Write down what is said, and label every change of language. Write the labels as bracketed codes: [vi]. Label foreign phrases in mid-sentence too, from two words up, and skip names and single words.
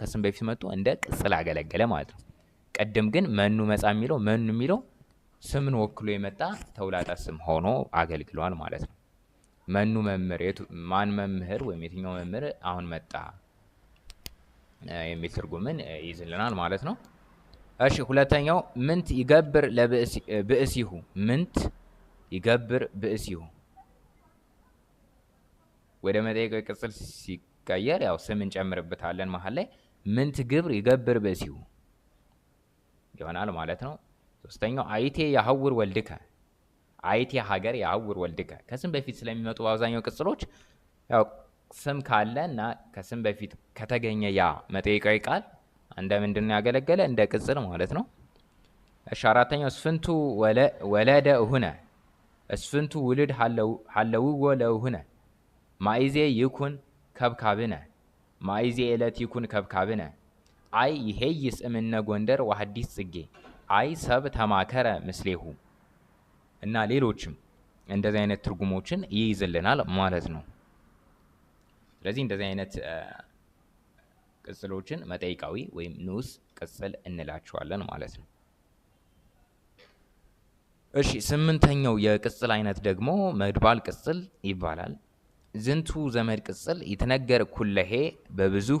[am] ከስም በፊት መጥቶ እንደ ቅጽል አገለገለ ማለት ነው። ቀደም ግን [gez] መኑ መጻ [am] የሚለው መኑ የሚለው ስምን ወክሎ የመጣ ተውላጠ ስም ሆኖ አገልግሏል ማለት ነው። [gez] መኑ መምህር፣ [am] ማን መምህር ወይም የትኛው መምህር አሁን መጣ የሚል ትርጉምን ይይዝልናል ማለት ነው። እሺ ሁለተኛው [gez] ምንት ይገብር ለብእሲሁ፣ ምንት ይገብር ብእሲሁ [am] ወደ መጠይቃዊ ቅጽል ሲቀየር ያው ስም እንጨምርበታለን መሀል ላይ። [gez] ምንት ግብር ይገብር ብእሲሁ [am] ይሆናል ማለት ነው። ሶስተኛው [gez] አይቴ ያሐውር ወልድከ፣ አይቴ ሀገር ያሐውር ወልድከ። [am] ከስም በፊት ስለሚመጡ በአብዛኛው ቅጽሎች ያው ስም ካለ እና ከስም በፊት ከተገኘ ያ መጠይቃዊ ቃል እንደ ምንድን ነው ያገለገለ? እንደ ቅጽል ማለት ነው። እሺ አራተኛው [gez] እስፍንቱ ወለደ እሁነ፣ እስፍንቱ ውልድ ሀለውዎ ለእሁነ ማይዜ ይኩን ከብካብነ፣ ማይዜ ዕለት ይኩን ከብካብነ አይ ይሄይስ እምነ ጎንደር ወሐዲስ ጽጌ አይ ሰብ ተማከረ ምስሌሁ [am] እና ሌሎችም እንደዚህ አይነት ትርጉሞችን ይይዝልናል ማለት ነው። ስለዚህ እንደዚህ አይነት ቅጽሎችን መጠይቃዊ ወይም ንዑስ ቅጽል እንላቸዋለን ማለት ነው። እሺ ስምንተኛው የቅጽል አይነት ደግሞ መድባል ቅጽል ይባላል። [gez] ዝንቱ ዘመድ ቅጽል ይትነገር ኩለሄ በብዙህ